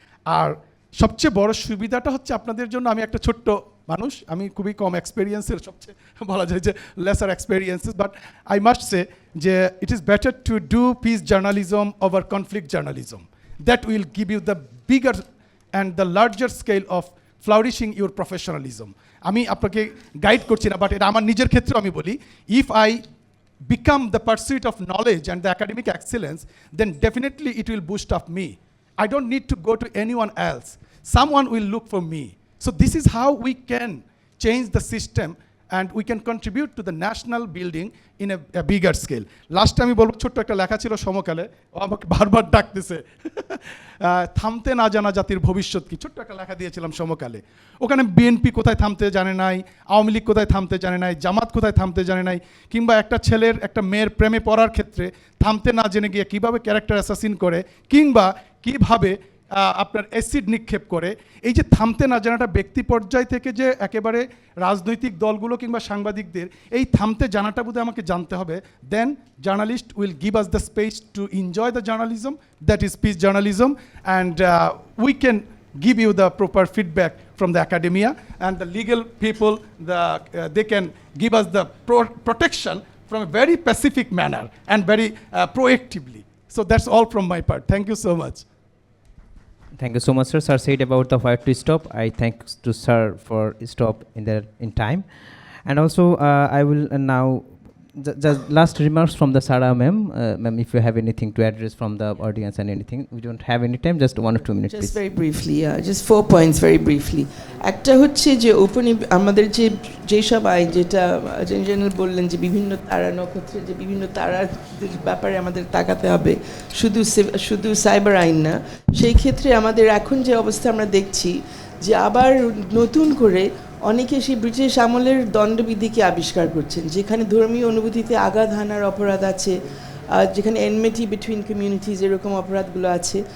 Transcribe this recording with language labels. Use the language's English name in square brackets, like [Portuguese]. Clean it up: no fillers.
[Bangla] আর সবচেয়ে বড় সুবিধাটা হচ্ছে আপনাদের জন্য, আমি একটা ছোট্ট মানুষ, আমি খুবই কম এক্সপেরিয়েন্সের, সবচেয়ে বলা যায় যে laser experiences, [English] But I must say যে it is better to do peace journalism over conflict journalism. That will give you the bigger and the larger scale of flourishing your professionalism. [Bangla] আমি আপনাকে গাইড করছি না, but এটা আমার নিজের ক্ষেত্রে আমি বলি, [English] If I become the pursuit of knowledge and the academic excellence, then definitely it will boost up me. I don't need to go to anyone else. Someone will look for me. So this is how we can change the system and we can contribute to the national building in a bigger scale. Last time I [Bangla] বলবো, ছোট্ট একটা লেখা ছিল সমকালে, ও আমাকে বারবার ডাকতেছে, থামতে না জানা জাতির ভবিষ্যৎ কি, ছোট্ট একটা লেখা দিয়েছিলাম সমকালে। ওখানে বিএনপি কোথায় থামতে জানে নাই, আওয়ামী লীগ কোথায় থামতে জানে নাই, জামাত কোথায় থামতে জানে নাই, কিংবা একটা ছেলের একটা মেয়ের প্রেমে পড়ার ক্ষেত্রে থামতে না জেনে গিয়ে কীভাবে ক্যারেক্টার অ্যাসাসিন করে, কিংবা কীভাবে আপনার অ্যাসিড নিক্ষেপ করে। এই যে থামতে না জানাটা ব্যক্তি পর্যায় থেকে যে একেবারে রাজনৈতিক দলগুলো কিংবা সাংবাদিকদের এই থামতে জানাটা বোধহয় আমাকে জানতে হবে, [English] Then journalist will give us the space to enjoy the journalism, that is peace journalism, and we can give you the proper feedback from the academia, and the legal people, they can give us the protection from a very pacific manner and very proactively. So that's all from my part. Thank you so much. Thank you so much, sir. Sir said about the where to stop. I thank to sir for stop in time, and also I will now the last remarks from the Sara ma'am. Ma'am, if you have anything to address from the audience and anything, we don't have any time. Just 1 or 2 minutes, just please. very briefly, just 4 points very briefly. [Bangla] একটা হচ্ছে যে আমাদের যেসব আইন, যেটা general বললেন যে বিভিন্ন তারা নক্ষত্রের যে বিভিন্ন তারার ব্যাপারে আমাদের তাকাতে হবে, শুধু সাইবার আইন না। সেই ক্ষেত্রে আমাদের এখন যে অবস্থা আমরা দেখছি যে আবার নতুন করে অনেকে সেই ব্রিটিশ আমলের দণ্ডবিধিকে আবিষ্কার করছেন, যেখানে ধর্মীয় অনুভূতিতে আঘাত হানার অপরাধ আছে, যেখানে [English] enmity between communities [Bangla] এরকম অপরাধগুলো আছে।